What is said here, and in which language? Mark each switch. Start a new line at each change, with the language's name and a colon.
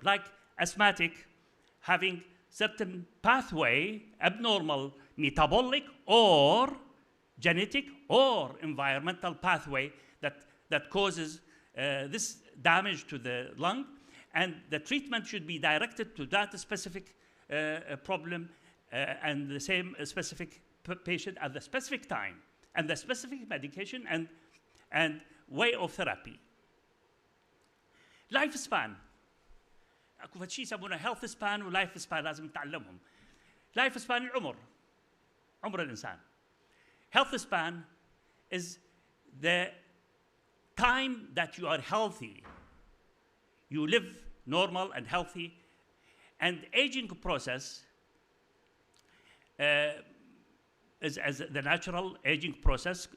English: Like asthmatic having certain pathway, abnormal metabolic or genetic or environmental pathway that causes this damage to the lung, and the treatment should be directed to that specific problem and the same specific patient at the specific time and the specific medication, and way of therapy. Life span.
Arabic: اكو فد شيء يسمونه health span و life span لازم نتعلمهم.
English: Life span العمر.
Arabic: عمر الإنسان.
English: Health span is the time that you are healthy. You live normal and healthy, and aging process is as the natural aging process.